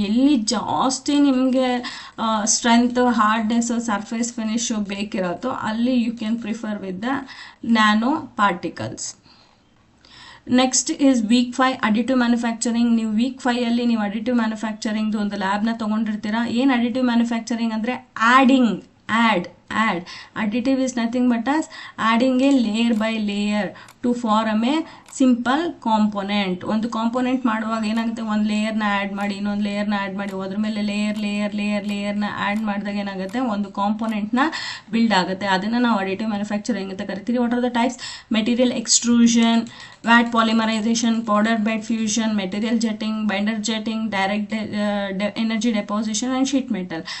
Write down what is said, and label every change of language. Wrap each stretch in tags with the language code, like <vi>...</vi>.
<kn>ಎಲ್ಲಿ ಜಾಸ್ತಿ ನಿಮಗೆ ಸ್ಟ್ರೆಂತ್, ಹಾರ್ಡ್ನೆಸ್ಸು, ಸರ್ಫೇಸ್ ಫಿನಿಶು ಬೇಕಿರುತ್ತೋ ಅಲ್ಲಿ</kn> <en>You can prefer with the nano particles. Next is week 5 additive manufacturing.</en> <kn>ನೀವು ವೀಕ್ 5 ಅಲ್ಲಿ ನೀವು ಅಡಿಟಿವ್ ಮ್ಯಾನುಫ್ಯಾಕ್ಚರಿಂಗ್ದು ಒಂದು ಲ್ಯಾಬ್ನ ತೊಗೊಂಡಿರ್ತೀರಾ. ಏನು ಅಡಿಟಿವ್ ಮ್ಯಾನುಫ್ಯಾಕ್ಚರಿಂಗ್ ಅಂದರೆ</kn> <en>add additive is nothing but as adding a layer by layer to form a simple component.</en> <kn>ಒಂದು component ಮಾಡುವಾಗ ಏನಾಗುತ್ತೆ, ಒಂದು ಲೇಯರ್ನ ಆ್ಯಡ್ ಮಾಡಿ ಇನ್ನೊಂದು ಲೇಯರ್ನ ಆ್ಯಡ್ ಮಾಡಿ ಅದ್ರ ಮೇಲೆ ಲೇಯರ್ನ ಆ್ಯಡ್ ಮಾಡಿದಾಗ ಏನಾಗುತ್ತೆ, ಒಂದು ಕಾಂಪೊನೆಂಟ್ನ ಬಿಲ್ಡ್ ಆಗುತ್ತೆ. ಅದನ್ನು ನಾವು ಅಡಿಟಿವ್ ಮ್ಯಾನುಫ್ಯಾಕ್ಚರಿಂಗ್ ಅಂತ ಕರಿತೀವಿ.</kn> <en>What are the types?</en> <kn>Material extrusion, watt polymerisation, powder bed fusion, material jetting, binder jetting, direct energy deposition and sheet metal.</kn>